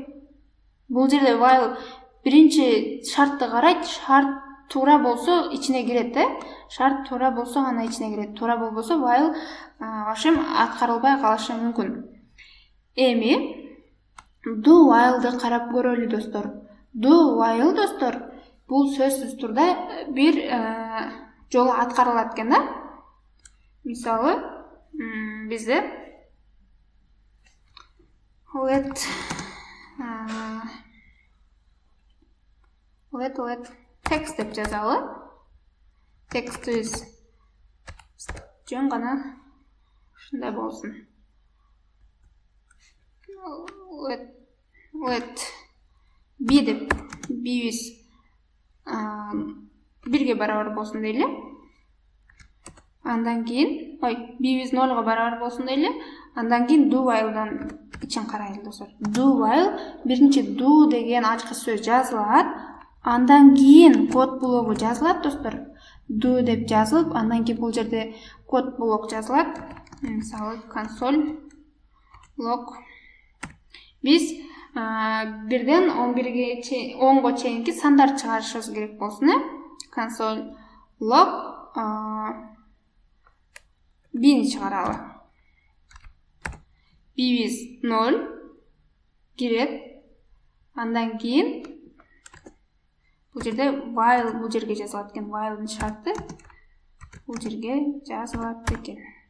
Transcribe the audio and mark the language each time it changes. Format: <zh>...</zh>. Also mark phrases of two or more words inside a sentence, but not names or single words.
<ky>Бул жерде while биринчи шартты карайт, шарт туура болсо ичине кирет, шарт туура болсо гана ичине кирет. Туура болбосо while ашым аткарылбай калышы мүмкүн. Эми</ky> <en>do while'ды</en> <ky>карап көрөлү достор.</ky> <en>Do while</en> <ky>достор бул сөзсүз турда бир жолу аткарылат экен да. Мисалы, бизде let text деп жазалы. Текстибиз жөн гана ушундай болсун. Let b деп b'биз 1ге барабар болсун дейли. Андан кийин, b'биз 0га барабар болсун дейли. Андан кийин</ky> <en>do while'дан</en> <ky>ичин карайлы достор.</ky> <en>Do while</en> <ky>биринчи do деген ачкы сөз жазылат. Андан кийин код блогу жазылат достор. Do деп жазылып, андан кийин бул жерде код блок жазылат. Мисалы</ky> <en>console log.</en> <ky>Биз 1ден 10го чейинки сандар чыгарышыбыз керек болсун.</ky> <en>Console log</en> <ky>b'ни чыгаралы. B'биз 0 кирет. Андан кийин бул жерде while бул жерге жазылат экен. While'дын шарты бул жерге жазылат экен.</ky>